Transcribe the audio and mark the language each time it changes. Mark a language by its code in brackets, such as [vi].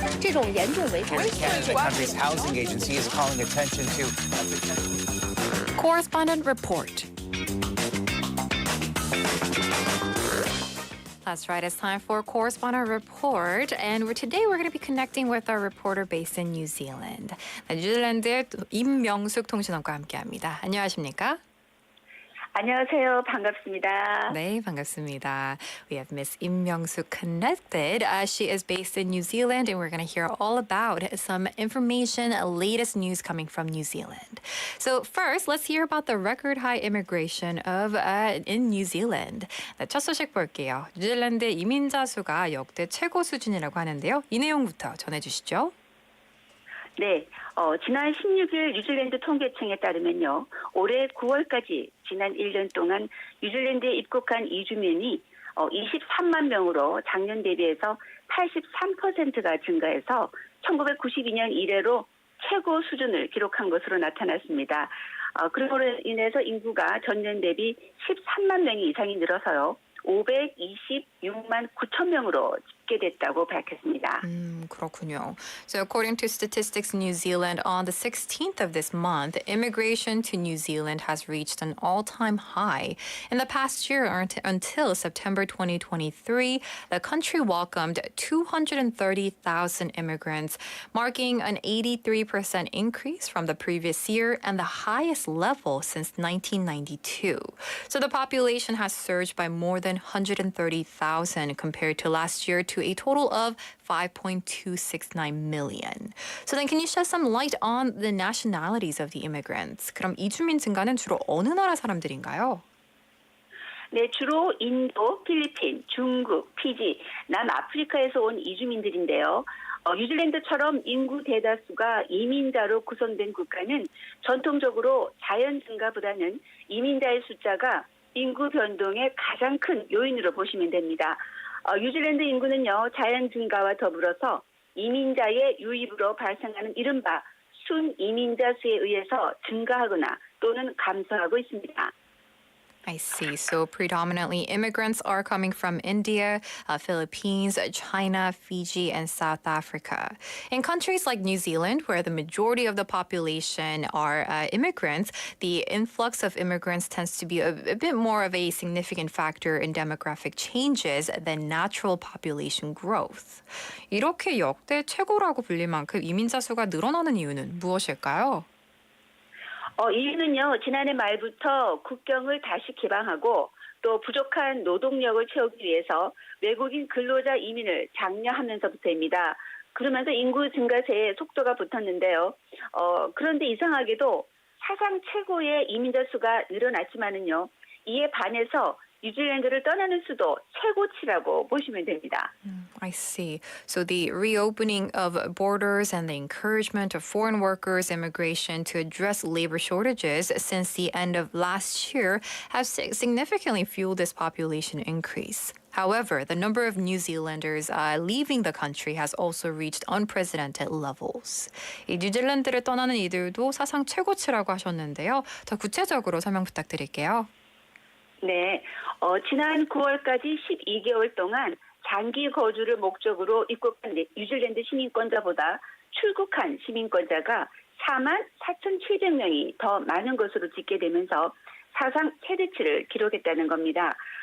[en] The country's housing agency is calling attention to Correspondent Report. That's right, it's time for Correspondent Report. And today we're going to be connecting with our reporter based in New Zealand. [ko] 뉴질랜드의 임명숙 통신원과 함께합니다. 안녕하십니까? 안녕하세요. 반갑습니다. 네, 반갑습니다. [en] We have Miss Im Myung-suk connected. She is based in New Zealand, and we're going to hear all about some information, latest news coming from New Zealand. So first, let's hear about the record high immigration in New Zealand. [ko] 네, 첫 소식 볼게요. 뉴질랜드 이민자 수가 역대 최고 수준이라고 하는데요. 이 내용부터 전해주시죠. 네, 지난 16일 뉴질랜드 통계청에 따르면요. 올해 9월까지 지난 1년 동안 뉴질랜드에 입국한 이주민이 23만 명으로 작년 대비해서 83%가 증가해서 1992년 이래로 최고 수준을 기록한 것으로 나타났습니다. 그로 인해서 인구가 전년 대비 13만 명이 이상이 늘어서요. 526만 9천 명으로 집계됐다고 밝혔습니다. 그렇군요. [en] So according to Statistics New Zealand, on the 16th of this month, immigration to New Zealand has reached an all-time high. In the past year, until September 2023, the country welcomed 230,000 immigrants, marking an 83% increase from the previous year and the highest level since 1992. So the population has surged by more than 130,000 compared to last year to a total of 5.269 million. So then can you shed some light on the nationalities of the immigrants? [ko] 그럼 이주민 증가는 주로 어느 나라 사람들인가요? 네, 주로 인도, 필리핀, 중국, 피지, 남아프리카에서 온 이주민들인데요. 뉴질랜드처럼 인구 대다수가 이민자로 구성된 국가는 전통적으로 자연 증가보다는 이민자의 숫자가 인구 변동의 가장 큰 요인으로 보시면 됩니다. 뉴질랜드 인구는요, 자연 증가와 더불어서 이민자의 유입으로 발생하는 이른바 순이민자 수에 의해서 증가하거나 또는 감소하고 있습니다. [en] I see. So predominantly immigrants are coming from India, Philippines, China, Fiji, and South Africa. In countries like New Zealand, where the majority of the population are immigrants, the influx of immigrants tends to be a bit more of a significant factor in demographic changes than natural population growth. [ko] 이렇게 역대 최고라고 불릴 만큼 이민자 수가 늘어나는 이유는 무엇일까요? 이유는요, 지난해 말부터 국경을 다시 개방하고 또 부족한 노동력을 채우기 위해서 외국인 근로자 이민을 장려하면서부터입니다. 그러면서 인구 증가세에 속도가 붙었는데요. 그런데 이상하게도 사상 최고의 이민자 수가 늘어났지만은요, 이에 반해서 뉴질랜드를 떠나는 수도 최고치라고 보시면 됩니다. [en] I see. So the reopening of borders and the encouragement of foreign workers' immigration to address labor shortages since the end of last year have significantly fueled this population increase. However, the number of New Zealanders leaving the country has also reached unprecedented levels. [ko] 이 뉴질랜드를 떠나는 이들도 사상 최고치라고 하셨는데요. 더 구체적으로 설명 부탁드릴게요. 네, 지난 9월까지 12개월 동안 장기 거주를 목적으로 입국한 뉴질랜드 시민권자보다 출국한 시민권자가 44,700명이 더 많은 것으로 집계되면서 사상 최대치를 기록했다는 겁니다.